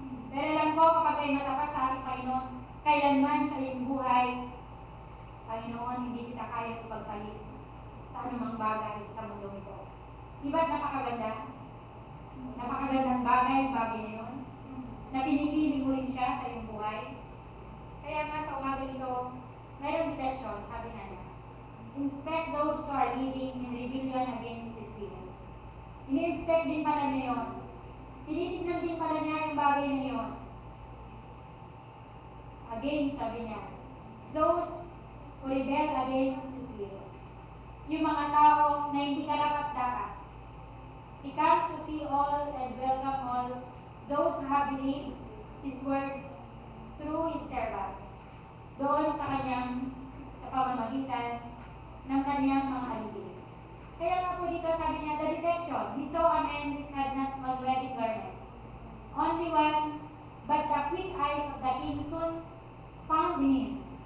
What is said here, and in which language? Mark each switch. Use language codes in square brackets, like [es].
[tl] Pero alam ko, kapag kayo matapat sa ating Panginoon, kailanman sa iyong buhay, Panginoon, hindi kita kaya ipagpalit sa anumang bagay sa mundo ito. Di ba't napakaganda? Napakagandang bagay na yun. Na pinipili mo rin siya sa iyong buhay. Kaya nga sa umaga nito, mayroong detection, sabi na niya. [en] Inspect those who are living in rebellion against His will. [tl] Ini-inspect din pala niya yun. Tinitignan din pala niya yung bagay na yun. [en] Again, [tl] sabi niya, [en] those who rebel against His will. [tl] Yung mga tao na hindi karapat-dapat. [en] He comes to see all and welcome all those who have believed His words through His servant. [tl] Doon sa pamamagitan ng kanyang mga alipin. Kaya nga po dito sabi niya, [en] the detection, he saw a man which had not a wedding garment. Only one, but the quick eyes of the king soon found him.